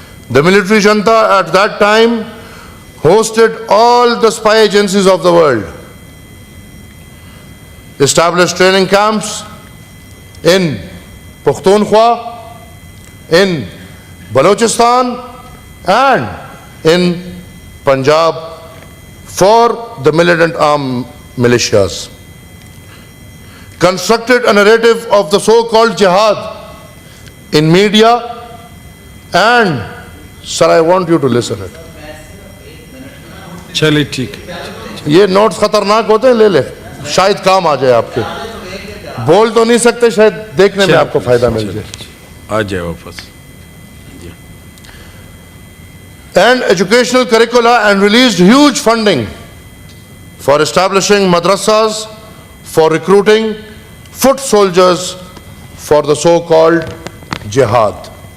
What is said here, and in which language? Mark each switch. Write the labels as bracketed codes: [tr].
[en] The military junta at that time hosted all the spy agencies of the world, established training camps in Pakhtunkhwa, in Balochistan, and in Punjab for the militant armed militias. Constructed a narrative of the so-called jihad in media, and, sir, I want you to listen it. [hi] चलिए ठीक है. ये notes खतरनाक होते हैं, ले ले, शायद काम आ जाए आपके. बोल तो नहीं सकते, शायद देखने में आपको फायदा मिल जाए. आ जाए वापस. [en] And educational curricula, and released huge funding for establishing madrasas, for recruiting foot soldiers for the so-called jihad.